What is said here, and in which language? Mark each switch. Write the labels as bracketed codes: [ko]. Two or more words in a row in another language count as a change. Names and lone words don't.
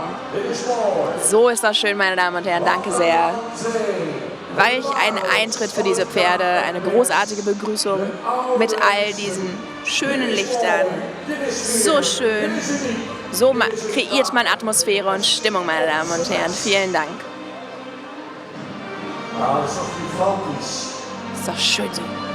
[de] So ist das schön, meine Damen und Herren, danke sehr. Weich ein Eintritt für diese Pferde, eine großartige Begrüßung mit all diesen schönen Lichtern. So schön, so kreiert man Atmosphäre und Stimmung, meine Damen und Herren. Vielen Dank. [nl] Ja, dat is toch gigantisch. [de] Ist doch schön so.